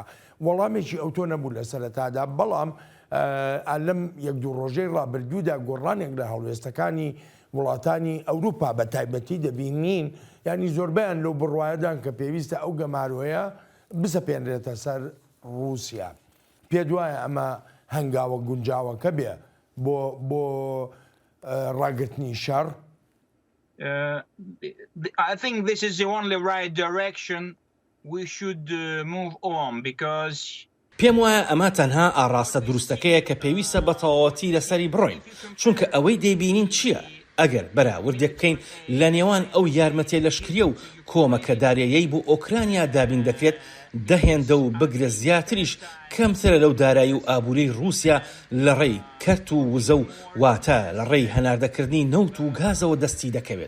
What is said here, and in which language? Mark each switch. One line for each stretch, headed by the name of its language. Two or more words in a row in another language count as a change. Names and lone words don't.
Central Kurdish: وەڵامێکی ئەوتۆ نەبوو لە سەرەتادا، بەڵام لەم یەک دوو ڕۆژەی ڕابردوودا گۆڕانێک لە هەڵوێستەکانی وڵاتانی ئەوروپا بە تایبەتی دەبینین، ینی زۆربیان لەو بڕوایەدان کە پێویستە ئەو گەمارۆیە بسەپێنرێتە سەر رووسیا. پێ دوایە ئەمە هەنگاوە گونجاوەکە بێ بۆ ڕاگررتنی شەڕ؟
English: I think this is the only right direction we should move on because
Central Kurdish: پێم وایە ئەمە تەنها ئاڕاستە دروستەکەیە کە پێویستە بە تەواوەتی لەسەری بڕۆین، چونکە ئەوەی دەیبینین چییە؟ ئەگەر بەراوردێک بکەین لە نێوان ئەو یارمەتێ لەشکریە و کۆمەکەداریەیە بۆ ئۆکرانیا دابین دەکرێت دەهێندە و بگرە زیاتریش کەمترە لەو دارایی و ئابووری رووسیا لە ڕێی کەرت و وزە و واتە لە ڕێی هەناردەکردنی نەوت و گازەوە دەستی دەکەوێت.